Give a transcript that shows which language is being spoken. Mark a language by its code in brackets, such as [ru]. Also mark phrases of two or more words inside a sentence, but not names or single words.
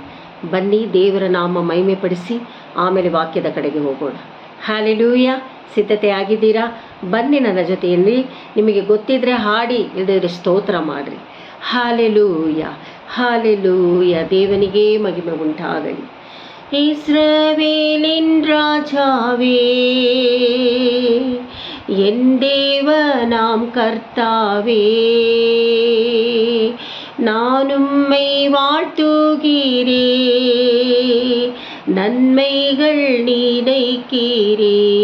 [kn] ಬನ್ನಿ, ದೇವರ ನಾಮ ಮಹಿಮೆ ಪಡಿಸಿ ಆಮೇಲೆ ವಾಕ್ಯದ ಕಡೆಗೆ ಹೋಗೋಣ. ಹಲ್ಲೆಲೂಯಾ. ಸಿದ್ಧತೆ ಆಗಿದ್ದೀರಾ? ಬನ್ನಿ ನನ್ನ ಜೊತೆಯಲ್ಲಿ. ನಿಮಗೆ ಗೊತ್ತಿದ್ರೆ ಹಾಡಿ, ಇಲ್ಲದಿದ್ರೆ ಸ್ತೋತ್ರ ಮಾಡಿರಿ. ಹಲ್ಲೆಲೂಯಾ, ಹಲ್ಲೆಲೂಯಾ. ದೇವನಿಗೆ ಮಹಿಮೆ ಉಂಟಾಗಲಿ. [ta] இஸ்ரவேலின் ராஜாவே, என் தேவனாம் கர்த்தாவே, நான் உம்மை வாழ்த்துகிறே, நன்மைகள் நினைக்கிறே.